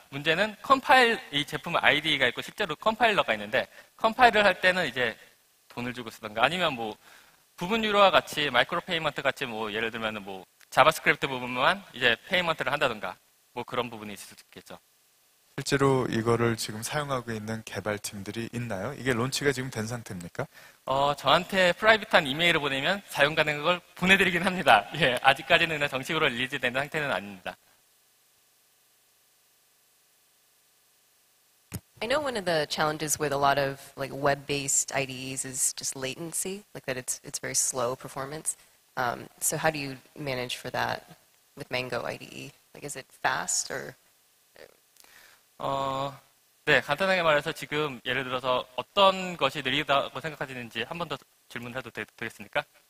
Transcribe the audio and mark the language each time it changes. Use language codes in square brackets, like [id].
[ko] 문제는 이 제품 아이디가 있고 실제로 컴파일러가 있는데 컴파일을 할 때는 이제 돈을 주고 쓰던가 아니면 부분 유료와 같이 마이크로 페이먼트 같이 예를 들면 자바스크립트 부분만 이제 페이먼트를 한다던가 그런 부분이 있을 수 있겠죠. 실제로 이거를 지금 사용하고 있는 개발팀들이 있나요? 이게 론치가 지금 된 상태입니까? 저한테 프라이빗한 이메일을 보내면 사용 가능한 걸 보내드리긴 합니다. 예, 아직까지는 정식으로 릴리즈된 상태는 아닙니다. [en] I know one of the challenges with a lot of web-based IDEs is just latency, that it's very slow performance. So how do you manage for that with Mango IDE? Is it fast or? [ko] 네, 간단하게 말해서 지금 예를 들어서 어떤 것이 느리다고 생각하시는지 한 번 더 질문해도 되겠습니까?